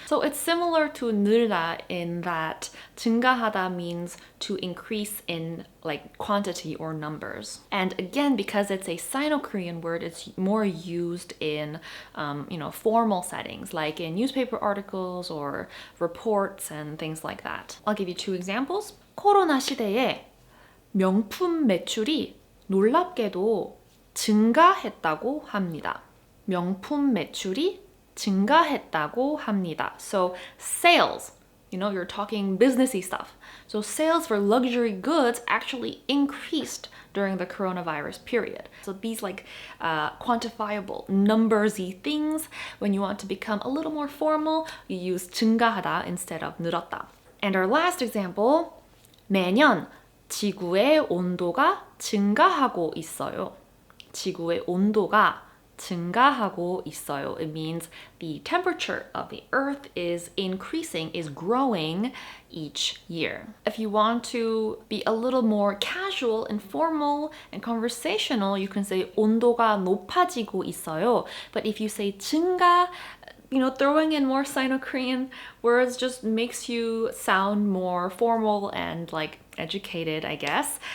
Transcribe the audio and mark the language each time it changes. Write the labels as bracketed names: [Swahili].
[English] So it's similar to 늘다 in that 증가하다 means to increase in like quantity or numbers. And again, because it's a Sino-Korean word, it's more used in formal settings, like in newspaper articles or reports and things like that. I'll give you 2 examples. [Korean] 코로나 시대에 명품 매출이 놀랍게도 증가했다고 합니다. 명품 매출이 증가했다고 합니다. [English] So sales, you're talking businessy stuff. So sales for luxury goods actually increased during the coronavirus period. So these like quantifiable, numbersy things, when you want to become a little more formal, you use 증가하다 instead of 늘었다. And our last example, [Korean] 매년 지구의 온도가 증가하고 있어요. 지구의 온도가 증가하고 있어요. [English] It means the temperature of the earth is increasing, is growing each year. If you want to be a little more casual, informal, and conversational, you can say [Korean] 온도가 높아지고 있어요. [English] But if you say 증가, throwing in more Sino-Korean words just makes you sound more formal and like educated, I guess.